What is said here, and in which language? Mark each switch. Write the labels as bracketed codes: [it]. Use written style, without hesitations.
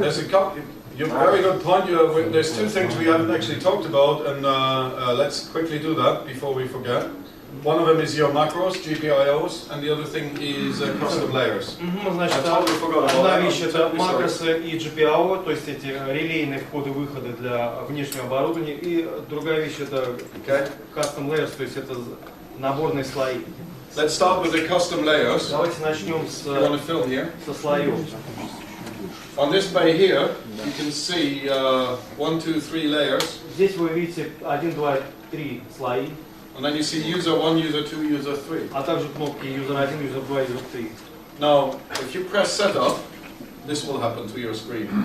[en] There's a very good point. There's two things we haven't actually talked about, and let's quickly do that before we forget. One of them is your macros, GPIOs, and the other thing is custom layers. [ru] Значит, одна вещь это макросы и GPIO, то есть эти релейные входы-выходы для внешнего оборудования, и другая вещь это custom layers, то есть это наборные слои. [en] Let's start with the custom layers. [ru] Давайте начнем со слоев. [en] On this bay here, you can see 1, 2, 3 layers. [ru] Здесь вы видите 1, 2, 3 слои. [en] And then you see user 1, user 2, user 3. [ru] А также кнопки user 1, user 2, user 3. [en] Now, if you press setup, this will happen to your screen.